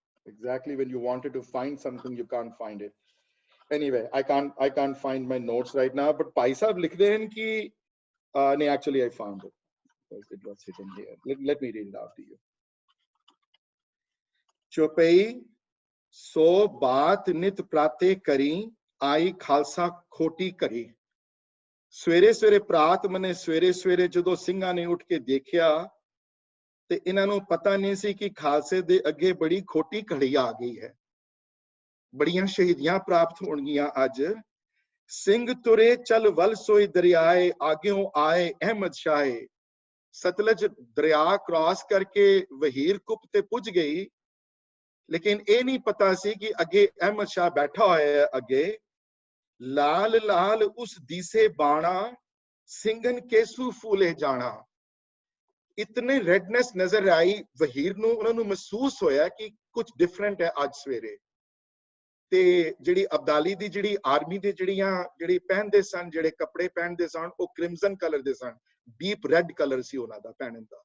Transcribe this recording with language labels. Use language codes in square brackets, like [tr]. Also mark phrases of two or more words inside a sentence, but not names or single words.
[en] Exactly when you wanted to find something, you can't find it. Anyway, I can't find my notes right now. But Bhai Sahab [pa] ਲਿਖਦੇ ਹੈਂ ਕਿ, [en] no, actually I found it. It was hidden here. Let me read it out to you. [pa] ਚੌਪਈ ਸੋ ਬਾਤ ਨਿਤ ਪ੍ਰਾਤੇ ਕਰੀ, ਐ ਖਾਲਸਾ ਖੋਟੀ ਕਰੀ. ਸਵੇਰੇ ਸਵੇਰੇ ਪ੍ਰਾਤ ਮਨੇ ਸਵੇਰੇ ਸਵੇਰੇ ਜਦੋਂ ਸਿੰਘਾਂ ਨੇ ਉੱਠ ਕੇ ਦੇਖਿਆ ਤੇ ਇਹਨਾਂ ਨੂੰ ਪਤਾ ਨਹੀਂ ਸੀ ਕਿ ਖਾਲਸੇ ਦੇ ਅੱਗੇ ਬੜੀ ਖੋਟੀ ਘੜੀ ਆ ਗਈ ਹੈ, ਬੜੀਆਂ ਸ਼ਹੀਦੀਆਂ ਪ੍ਰਾਪਤ ਹੋਣਗੀਆਂ ਅੱਜ। ਸਿੰਘ ਤੁਰੇ ਚੱਲ ਵੱਲ ਸੋਈ ਦਰਿਆਏ, ਆਗਿਓਂ ਆਏ ਅਹਿਮਦ ਸ਼ਾਹੇ। ਸਤਲਜ ਦਰਿਆ ਕ੍ਰਾਸ ਕਰਕੇ ਵਹੀਰ ਕੁੱਪ ਤੇ ਪੁੱਜ ਗਈ, ਲੇਕਿਨ ਇਹ ਨਹੀਂ ਪਤਾ ਸੀ ਕਿ ਅੱਗੇ ਅਹਿਮਦ ਸ਼ਾਹ ਬੈਠਾ ਹੋਇਆ ਹੈ ਅੱਗੇ। ਲਾਲ ਲਾਲ ਉਸ ਦੀਸੇ ਬਾਣਾ, ਸਿੰਘਨ ਕੇਸੂ ਫੂਲੇ ਜਾਨਾ। ਇਤਨੇ ਰੇਡਨੇਸ ਨਜ਼ਰ ਆਈ ਵਹੀਰ ਨੂੰ, ਉਨ੍ਹਾਂ ਨੂੰ ਮਹਿਸੂਸ ਹੋਇਆ ਕਿ ਕੁਝ ਡਿਫਰੈਂਟ ਹੈ ਅੱਜ ਸਵੇਰੇ। ਤੇ ਜਿਹੜੀ ਅਬਦਾਲੀ ਦੀ ਜਿਹੜੀ ਆਰਮੀ ਦੇ ਜਿਹੜੀ ਪਹਿਨਦੇ ਸਨ, ਜਿਹੜੇ ਕੱਪੜੇ ਪਹਿਨਦੇ ਸਨ, ਵੋ [en] crimson colour [pa] ਦੇ ਸਨ, [en] deep red colour [pa] ਸੀ ਉਨ੍ਹਾਂ ਦਾ ਪਹਿਨਣ ਦਾ।